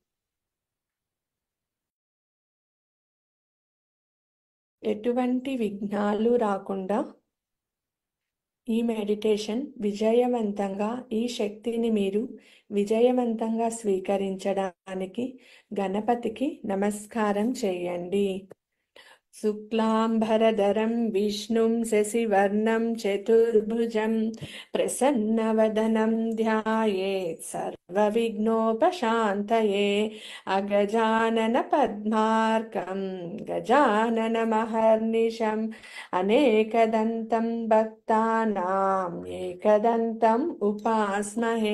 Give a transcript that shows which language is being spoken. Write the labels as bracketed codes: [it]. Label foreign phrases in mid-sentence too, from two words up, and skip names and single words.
[te] ఎటువంటి విఘ్నాలు రాకుండా ఈ మెడిటేషన్ విజయవంతంగా, ఈ శక్తిని మీరు విజయవంతంగా స్వీకరించడానికి గణపతికి నమస్కారం చేయండి. [sa] शुक्लांबरधरं विष्णुं शशिवर्णं चतुर्भुजं प्रसन्नवदनं ध्यायेत् सर्वविघ्नोपशान्तये। अगजाननपद्मार्कं गजाननमहर्निशम् अनेकदन्तं भक्तानां एकदन्तम् उपास्महे।